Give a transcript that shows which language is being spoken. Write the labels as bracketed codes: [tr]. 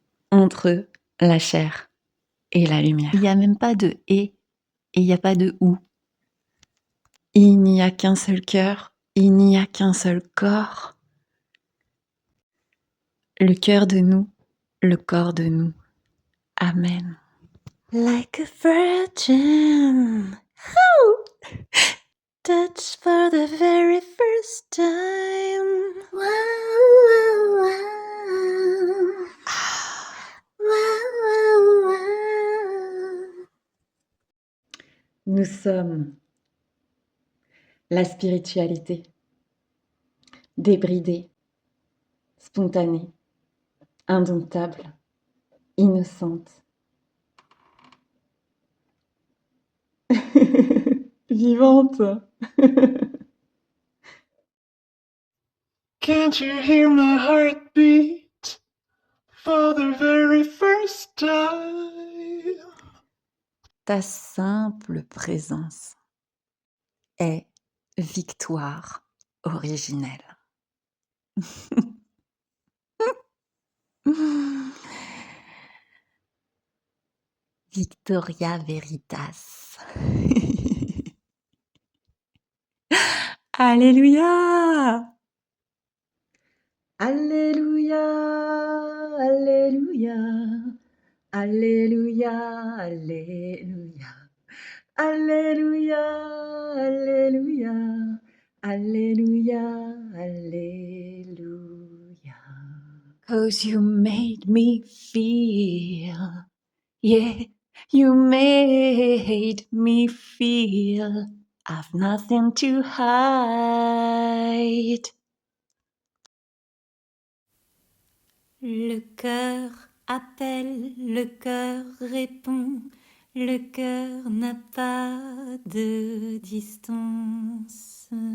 [fr] entre la chair et la lumière. Il n'y a même pas de et il n'y a pas de ou. Il n'y a qu'un seul cœur, il n'y a qu'un seul corps. Le cœur de nous, le corps de nous. Amen. [en] Like a virgin, touched for the very first time. Wow, wow, wow. Wow, wow, wow. [fr] Nous sommes la spiritualité, débridée, spontanée, indomptable, innocente. Vivante. [en] Can't you hear my heartbeat for the very first time? [fr] Ta simple présence est victoire originelle. [la] Victoria Veritas. [fr] Alléluia! Alléluia! Alléluia! Alléluia! Alléluia! Alléluia! Alléluia! Alléluia! Alléluia! [en] 'Cause you made me feel, yeah, you made me feel I've nothing to hide. [fr] Le cœur appelle, le cœur répond, le cœur n'a pas de distance.